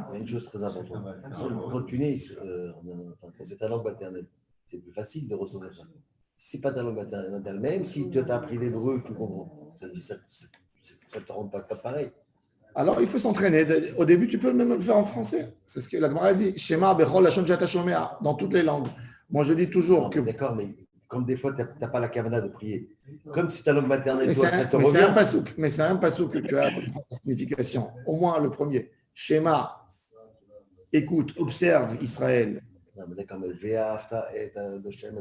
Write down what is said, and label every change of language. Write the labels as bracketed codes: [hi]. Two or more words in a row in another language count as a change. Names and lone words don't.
[fr] Il y a une chose très importante. Quand tu nais, quand c'est ta langue maternelle, c'est plus facile de recevoir ça. Si ce n'est pas ta langue maternelle, même si tu as appris l'hébreu, tu comprends. Ça ne te rend pas pareil. Alors, il faut s'entraîner. Au début, tu peux même le faire en français. C'est ce que la Gemara dit. [he] שמע בכל לשון שאתה שומע, [fr] dans toutes les langues. Moi, je dis toujours que... D'accord, mais comme des fois, tu n'as pas la kavana de prier. Comme si ta langue maternelle, Mais toi, ça te revient. c'est un pasouk que tu as la signification. Au moins le premier. Shema, écoute, observe Israël. Non, mais d'accord, mais [he] ואהבת את השם.